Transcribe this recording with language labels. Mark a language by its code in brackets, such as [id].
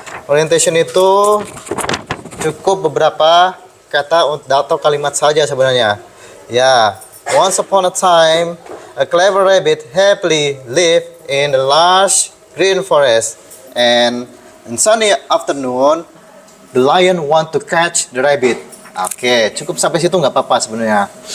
[id] Orientation itu cukup beberapa kata atau kalimat saja sebenarnya. Ya, [en] once upon a time, a clever rabbit happily lived in a large green forest, and in sunny afternoon, the lion want to catch the rabbit. [id] Oke, cukup sampai situ nggak apa-apa sebenarnya.